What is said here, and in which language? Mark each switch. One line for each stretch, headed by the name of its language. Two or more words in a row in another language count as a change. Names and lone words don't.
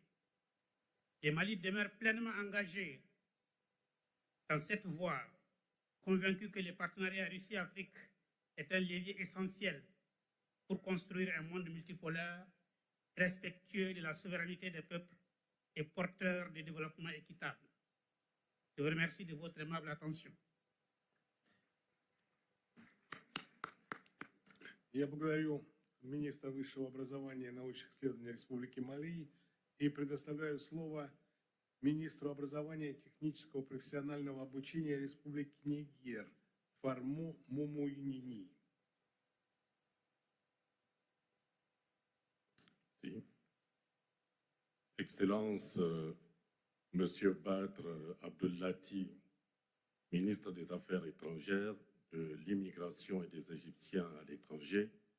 French: Le Mali demeure pleinement engagé dans cette voie, convaincu que le partenariat Russie-Afrique est un levier essentiel pour construire un monde multipolaire, respectueux de la souveraineté des peuples et porteur de développement équitable. Je vous remercie de votre aimable attention.
Russian: Я благодарю министра высшего образования и научных исследований Республики Мали и предоставляю слово министру образования и технического профессионального обучения Республики Нигер Фармо Мумуйнини.
French: Si. Excellence, Monsieur Badr Abdellati, ministre des Affaires étrangères, de l'immigration et des Égyptiens à l'étranger.